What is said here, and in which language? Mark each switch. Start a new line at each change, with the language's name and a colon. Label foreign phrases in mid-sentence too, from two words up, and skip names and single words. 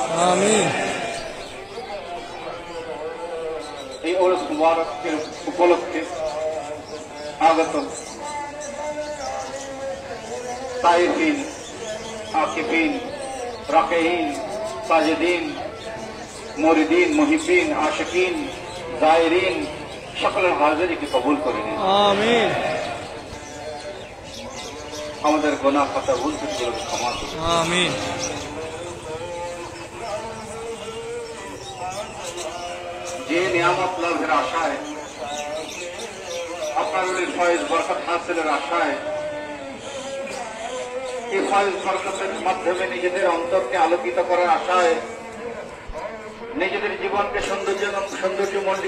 Bangla: আমিন। এই ওরস মুবারকের উপলক্ষে আগত
Arabic: طائفين عاكفين راكعين ساجدين مريدين محبين عاشقين زائرين
Bangla: সকলের হাজিরিকে কবুল করে নিন আমিন। আমাদের গুনাহ খাতা ভুল ত্রুটিগুলোকে ক্ষমা করুন আমিন। যে নিয়ামত লাভের আশায় আপনার ফয়েজ বরকত হাসিলের আশায় এই ফয়েজ বরকতের মাধ্যমে নিজেদের অন্তরকে আলোকিত করার আশায় নিজেদের জীবনকে সৌন্দর্যমণ্ডিত